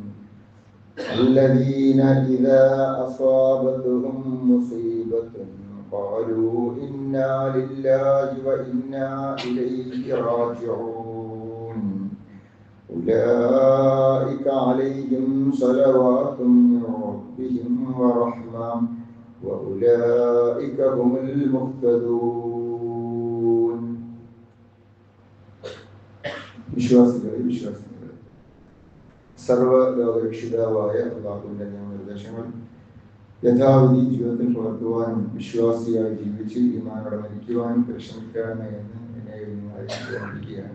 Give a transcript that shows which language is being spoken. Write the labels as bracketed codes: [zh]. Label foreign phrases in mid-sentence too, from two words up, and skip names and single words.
[ar] الذين إذا أصابتهم مصيبة قالوا إنا لله وإنا إليه راجعون أولئك عليهم صلوات من ربهم ورحمة وأولئك هم المهتدون. [ml] വിശ്വാസികളെ സർവ്വലോകരക്ഷിതാവായ അല്ലാഹുവിന്റെ നിയമനിർദ്ദേശങ്ങൾ യഥാവിധി ജീവിതത്തിൽ പകർത്തുവാനും വിശ്വാസിയായി ജീവിച്ച് ഈമാനോടെ മരിക്കുവാനും പരിശ്രമിക്കണമേ എന്ന് എന്നെ അറിയിക്കുകയാണ്.